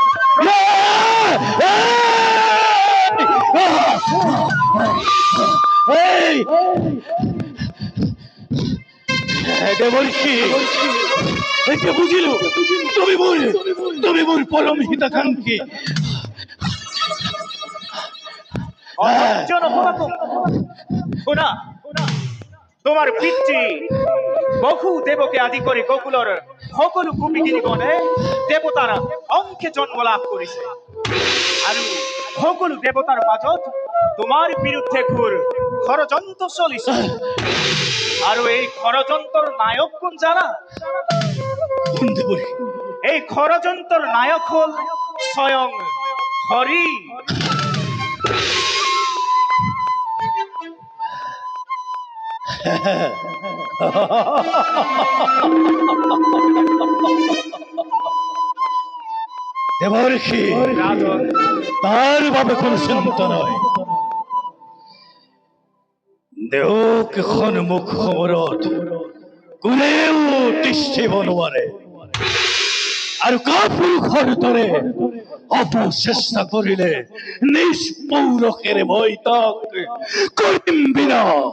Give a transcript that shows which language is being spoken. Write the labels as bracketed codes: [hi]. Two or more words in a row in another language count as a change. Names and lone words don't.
[as] দেবর্ষি বুঝিল, তুমি মোর পরম হিতাকাঙ্ক্ষী। শুনা, তোমার পিতৃ বহু দেবকে আদি করে গোকুলৰ সকলো গোপীগিৰিগণে দেৱতাৰ অংশে জন্ম লাভ কৰিছে, আৰু সকলো দেৱতাৰ মাজত তোমাৰ বিৰুদ্ধে ঘোৰ ষড়যন্ত্ৰ চলিছে। আৰু এই ষড়যন্ত্ৰৰ নায়ক কোন জানা? এই ষড়যন্ত্ৰৰ নায়ক হল স্বয়ং হৰি। দেবর্ষি রাজন, তার বাবে কোন চিন্তা নয়। দেওক সন্মুখ সমৰত কোনেও তিষ্ঠিব নোৱাৰে আৰু কাপুৰুষৰ দৰে অপচেষ্টা কৰিলে নিষ্পৌৰুষেৰে মই তাক কৰিম বিনা।